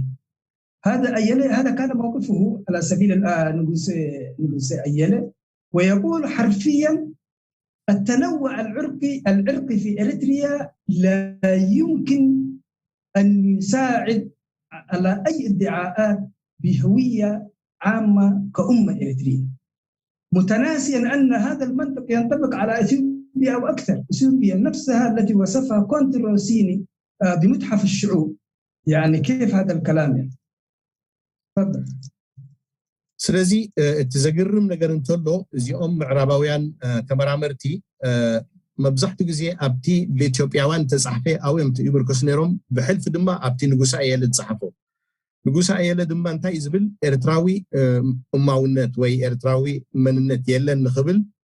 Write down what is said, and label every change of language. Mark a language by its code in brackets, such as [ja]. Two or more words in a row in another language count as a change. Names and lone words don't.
[ar] هذا أيلة، هذا كان موقفه على سبيل نجوسي أيلة، ويقول حرفيا التنوع العرقي في إريتريا لا يمكن أن يساعد على أي ادعاءات بهوية عامة كأمة إريترية، متناسيا أن هذا المنطق ينطبق على إثيوبيا أو أكثر. إثيوبيا نفسها التي وصفها كونتي روسيني بمتحف الشعوب. يعني كيف هذا الكلام يعني؟ تفضل. [ti] ስለዚህ እቲ ዘግርም ነገር እንተሎ እዚኦም ምዕራባውያን ተመራመርቲ መብዛሕትኡ ግዜ ኣብቲ ብኢትዮጵያውያን ተጻሕፈ ኣውዮም ይምርኮስ ነይሮም ብሕልፊ ድማ ኣብቲ ንጉሳ ኣየለ ተጻሕፎ ንጉሳ ኣየለ ድማ እንታይ ዝብል ኤርትራዊ እማውነት ወይ ኤርትራዊ መንነት የለን ንኽብል